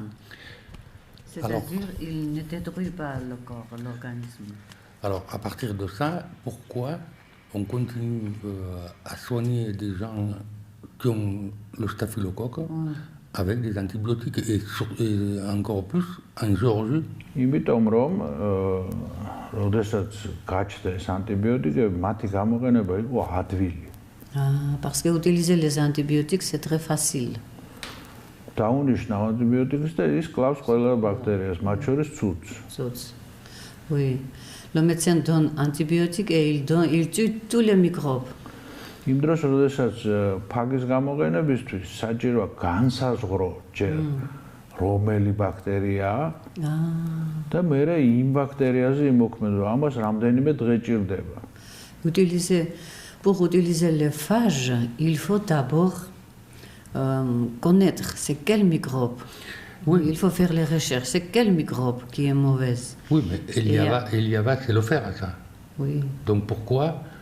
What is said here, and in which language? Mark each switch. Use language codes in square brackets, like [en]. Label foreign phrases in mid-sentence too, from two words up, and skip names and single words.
[fr] C'est-à-dire qu'ils ne détruisent pas le corps, l'organisme. Alors, à partir de ça, pourquoi on continue à soigner des gens qui ont le staphylocoque avec des antibiotiques et encore plus en Géorgie? [ka] იმიტომ რომ როდესაც გაჩნდა ეს ანტიბიოტიკები, მათი გამოყენება იყო ადვილი. [fr] Parce que utiliser les antibiotiques, c'est très facile. [ka] დაუნიშნავ ანტიბიოტიკს და ის კლავს ყველა ბაქტერიას, მათ შორის ცუცს. [fr] Oui. Le médecin donne antibiotiques et il tue tous les microbes. [ka] იმ დროს, როდესაც ფაგის გამოყენებისთვის საჭიროა განსაზღვრო ჯერ რომელი ბაქტერიაა და მერე იმ ბაქტერიაზე იმოქმედო. ამას რამდენიმე დღე ჭირდება. [fr] Pour utiliser les phages, il faut d'abord connaître c'est quel microbe. Oui. Il faut faire les recherches. C'est quel microbe qui est mauvaise? Oui, mais Eliava sait le faire, ça. Oui. Donc pourquoi